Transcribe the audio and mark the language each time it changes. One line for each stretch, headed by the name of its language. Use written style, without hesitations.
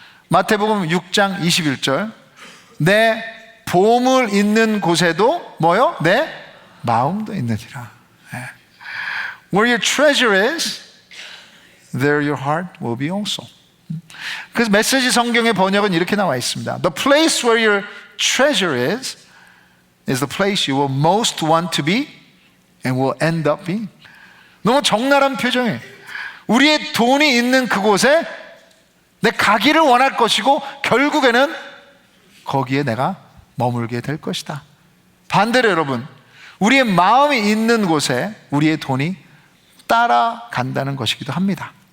Korean: 마태복음 6장 21절, 내 보물 있는 곳에도 뭐요? 내 마음도 있느니라.
English: Where your treasure is, there your heart will be also.
Korean: 그래서 메시지 성경의 번역은 이렇게 나와 있습니다.
English: The place where your treasure is the place you will most want to be and will end up being.
Korean: 너무 적나라한 표정이에요. 우리의 돈이 있는 그곳에 내 가기를 원할 것이고 결국에는 거기에 내가 머물게 될 것이다. 반대로 여러분, 우리의 마음이 있는 곳에 우리의 돈이 따라간다는 것이기도 합니다.